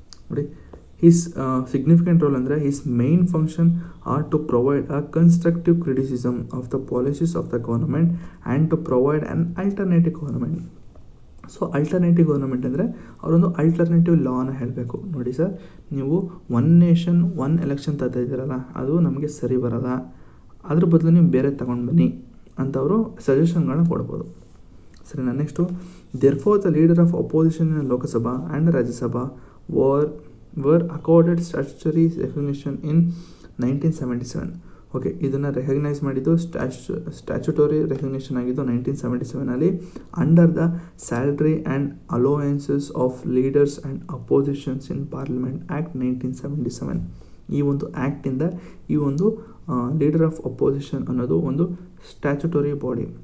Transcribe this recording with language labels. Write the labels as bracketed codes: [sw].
[en] ನೋಡಿ, his significant role ಅಂದರೆ his main function are to provide a constructive criticism of the policies of the government and to provide an alternative government. [kn] So alternative government ಅಂದರೆ ಅವರೊಂದು alternative ಲಾನ ಹೇಳಬೇಕು. ನೋಡಿ sir, ನೀವು 1 nation 1 election ತರ್ತಾ ಇದ್ದೀರಲ್ಲ, ಅದು ನಮಗೆ ಸರಿ ಬರೋಲ್ಲ, ಅದ್ರ ಬದಲು ನೀವು ಬೇರೆ ತಗೊಂಡು ಬನ್ನಿ ಅಂತ ಅವರು ಸಜೆಷನ್ಗಳನ್ನ ಕೊಡ್ಬೋದು. ಸರಿನಾ? [en] Next, therefore the leader of opposition in Lokasabha and Rajya Sabha were accorded statutory recognition in 1977. [kn] Okay, ಇದನ್ನು ರೆಕಗ್ನೈಸ್ ಮಾಡಿದ್ದು ಸ್ಟ್ಯಾಚ್ಯುಟರಿ ರೆಕಗ್ನಿಷನ್ ಆಗಿದ್ದು 1977 under the salary and allowances of leaders and oppositions in parliament act 1977. ಈ ಒಂದು ಆ್ಯಕ್ಟಿಂದ ಈ ಒಂದು leader of opposition ಅನ್ನೋದು ಒಂದು statutory body.